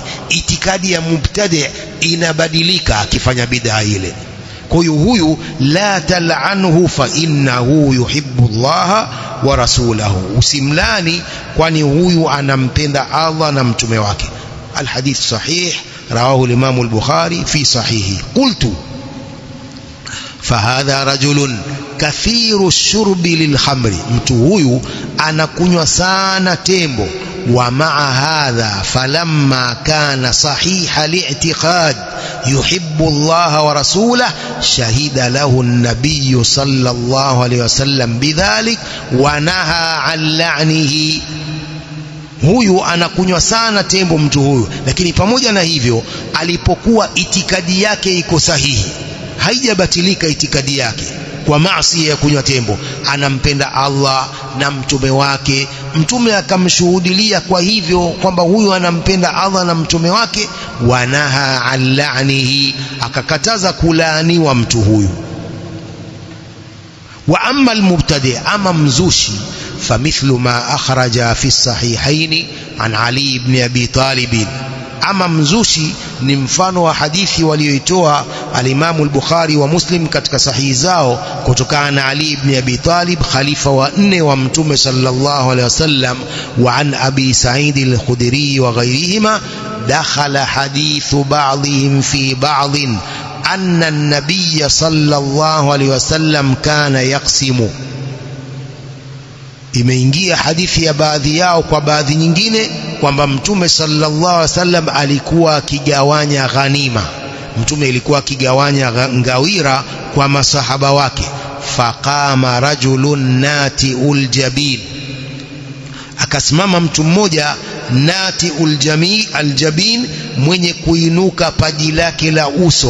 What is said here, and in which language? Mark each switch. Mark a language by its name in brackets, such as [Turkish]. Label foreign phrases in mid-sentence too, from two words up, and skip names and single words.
[Swahili] Itikadi ya mubtadi inabadilika akifanya bid'a ile. Kwa hiyo huyu [Arabic] لا تلعنه فإنه يحب الله ورسوله, [Swahili] usimlani kwani huyu anampenda Allah na mtume wake. [Arabic] الحديث صحيح رواه الإمام البخاري في صحيحه. قلت فهذا رجل كثير الشرب للخمر, [Swahili] mtu huyu anakunywa sana tembo. [Arabic] ومع هذا فلما كان صحيح الاعتقاد يحب الله ورسوله شهد له النبي صلى الله عليه وسلم بذلك ونهى عن لعنه. [Swahili] Huyu anakunywa sana tembo mtu huyu, lakini pamoja na hivyo alipokuwa itikadi yake iko sahihi, haijabatilika itikadi yake kwa maasi ya kunywa tembo, anampenda Allah na mtume wake, mtume akamshuhudilia kwa hivyo kwamba huyu anampenda Allah na mtume wake. [Arabic] ونهى عن لعنه, [Swahili] akakataza kulaaniwa mtu huyu. [Arabic] وأما المبتدع, [Swahili] ama mzushi, [Arabic] فمثل ما أخرجا في الصحيحين عن علي بن أبي طالب. [Swahili] Ama mzushi ni mfano wa hadithi walioitoa al-Imam al-Bukhari wa Muslim katika sahihi zao kutokana na Ali ibn Abi Talib, khalifa wa 4 wa Mtume [Arabic] صلى الله عليه وسلم. وعن أبي سعيد الخدري وغيرهما دخل حديث بعضهم في بعض أن النبي صلى الله عليه وسلم كان يقسم. [Swahili] Imeingia hadithi ya baadhi yao kwa baadhi nyingine kwamba Mtume [Arabic] صلى الله عليه وسلم [Swahili] alikuwa akigawanya ghanima. Mtume alikuwa akigawanya ngawira kwa masahaba wake. [Arabic] فقام رجل ناتئ الجبين, [Swahili] akasimama mtu mmoja [Arabic] ناتئ الجبين, [Swahili] mwenye kuinuka paji lake la uso.